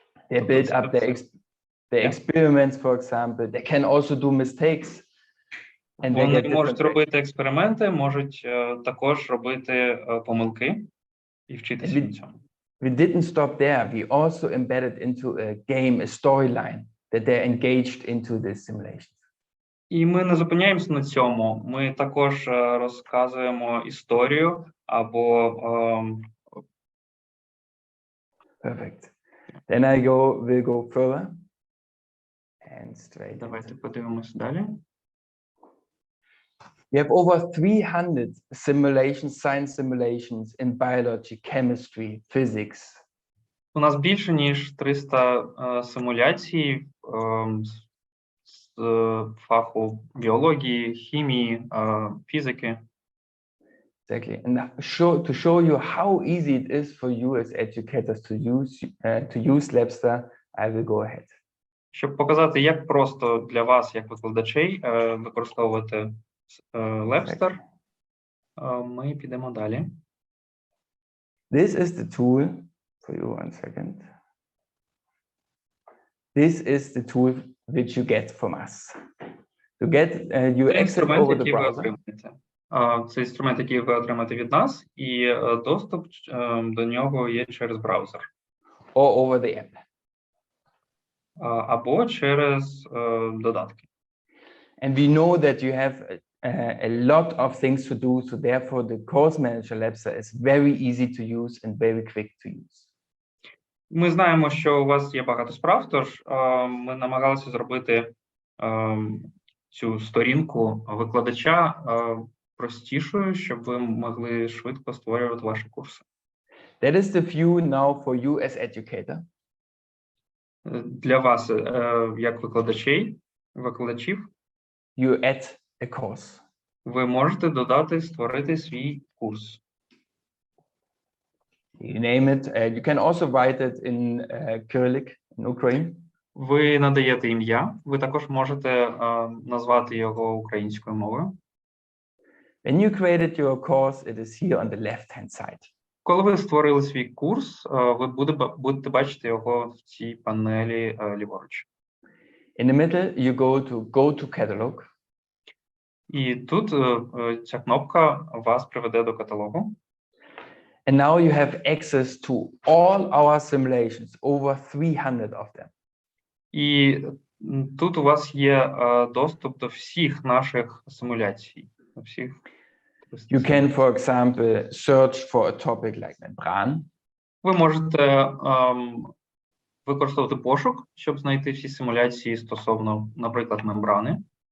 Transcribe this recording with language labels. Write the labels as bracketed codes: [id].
[en] They build up their experiments, for example. They can also do mistakes. And they [uk] Вони [en] get [uk] можуть [en] different [uk] робити експерименти, можуть також робити помилки і вчитися на цьому. [en] We didn't stop there. We also embedded into a game, a storyline that they're engaged into this simulation. [uk] І ми не зупиняємося на цьому. Ми також розказуємо історію або [en] Perfect. Then we'll go further and straight. [uk] Давайте подивимось далі. [en] We have over 300 simulations, science simulations in biology, chemistry, physics. [uk] У нас більше ніж 300 симуляцій з фаху біології, хімії, фізики. [en] Exactly. And to show you how easy it is for you as educators to use Labster, I will go ahead. [uk] Щоб показати, як просто для вас, як викладачей, використовувати Labster, ми підемо далі. [en] This is the tool for you. One second. This is the tool which you get from us. To get you access over the browser. [uk] Це інструмент, який ви отримаєте від нас, і доступ до нього є через браузер. [en] Or over the app. [uk] Або через додатки. [en] And we know that you have a lot of things to do, so therefore the course manager Labster is very easy to use and very quick to use. [uk] Ми знаємо, що у вас є багато справ, тож ми намагалися зробити цю сторінку викладача простішою, щоб ви могли швидко створювати ваші курси. [en] That is the view now for you as educator. [uk] Для вас, як викладачів, [en] you add a course. [uk] Ви можете додати, створити свій курс. [en] You name it. You can also write it in Cyrillic in Ukraine. [uk] Ви надаєте ім'я, ви також можете назвати його українською мовою. [en] When you created your course, it is here on the left-hand side. [uk] Коли ви створили свій курс, ви будете бачити його в цій панелі ліворуч. [en] In the middle, you go to catalog. [uk] І тут ця кнопка вас приведе до каталогу. [en] And now you have access to all our simulations, over 300 of them. [uk] І тут у вас є доступ до всіх наших симуляцій. [en] You can, for example, search for a topic like membran. [uk] Ви можете використовувати пошук, щоб знайти всі симуляції стосовно, наприклад, мембрани.